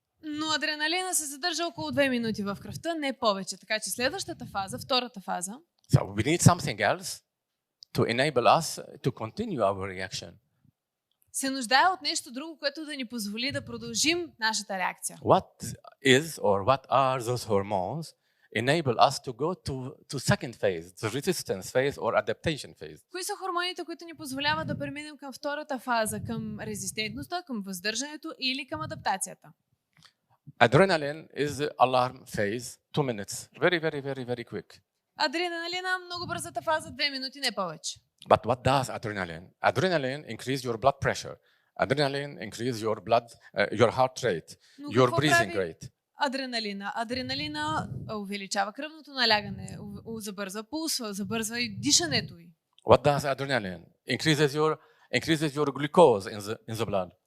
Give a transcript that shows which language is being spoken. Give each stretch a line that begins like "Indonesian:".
Bulgarian: Но адреналина се задържа около 2 минути в кръвта, не повече. Така че следващата фаза, втората фаза,
English: So we need something else to enable us to continue our reaction.
Bulgarian: се нуждае от нещо друго, което да ни позволи да продължим нашата реакция.
English: What is or what are those hormones enable us to go to second phase, the resistance phase or adaptation phase?
Bulgarian: Кои са хормоните, които ни позволяват да преминем към втората фаза, към резистентността, към въздържането или към адаптацията?
English: Adrenaline is the alarm phase, 2 minutes. Very quick.
Bulgarian: Адреналина, много бързата фаза, 2 минути, не повече.
English: But what does adrenaline? Adrenaline increase your blood pressure. Adrenaline increase your heart rate, your breathing rate.
Bulgarian: Адреналина увеличава кръвното налягане, забързва пулса, забързва и дишането ви.
English: What does adrenaline? Increases your glucose in the blood.